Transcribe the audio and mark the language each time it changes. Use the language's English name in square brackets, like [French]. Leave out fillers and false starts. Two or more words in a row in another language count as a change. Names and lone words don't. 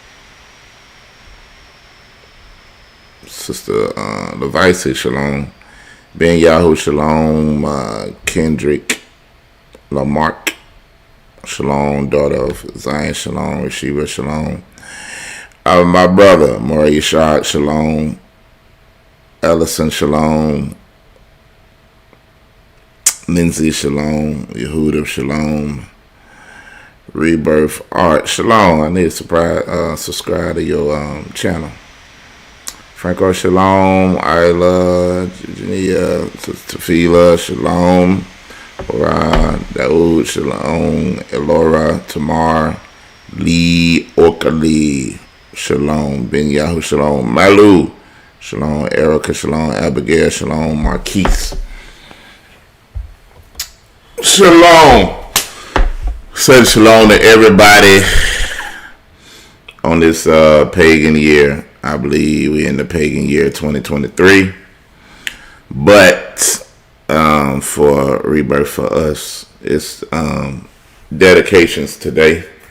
[English] Sister Levice, shalom, Ben Yahoo, shalom, Kendrick, Lamarck, shalom, daughter of Zion, shalom, Rashiva, shalom, my brother, Maury Yashad, shalom, Ellison, shalom, Lindsay, shalom, Yehuda, shalom, Rebirth Art, shalom. I need to subscribe to your channel. Franco, shalom. Isla, Jania, Tafila, shalom. Ora, Daoud, shalom. Elora, Tamar, Lee, Orkali, shalom. Ben Yahoo, shalom. Malu, shalom. Erica, shalom. Abigail, shalom. Marquise, shalom. Said shalom to everybody on this pagan year. I believe we're in the pagan year 2023. But for Rebirth for us, it's dedications today.